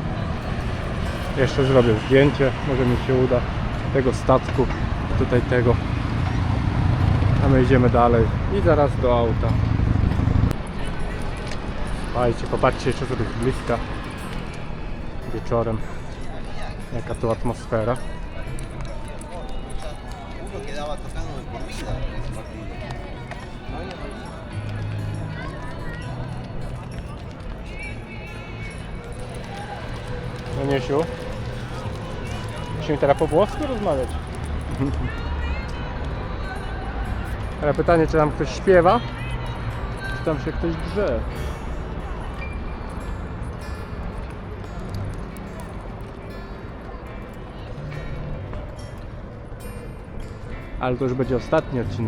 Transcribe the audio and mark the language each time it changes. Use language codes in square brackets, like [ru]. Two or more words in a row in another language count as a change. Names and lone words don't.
[pl] Jeszcze zrobię zdjęcie, może mi się uda, tego statku, tutaj tego, a my idziemy dalej i zaraz do auta. Słuchajcie, popatrzcie jeszcze sobie z bliska wieczorem, jaka tu atmosfera. [es] Uno quedaba tocando de por vida en ese partido. [pl] No Niesiu, musimy teraz po włosku rozmawiać. Ale pytanie, czy tam ktoś śpiewa, czy tam się ktoś drze. Ale to już będzie ostatni odcinek.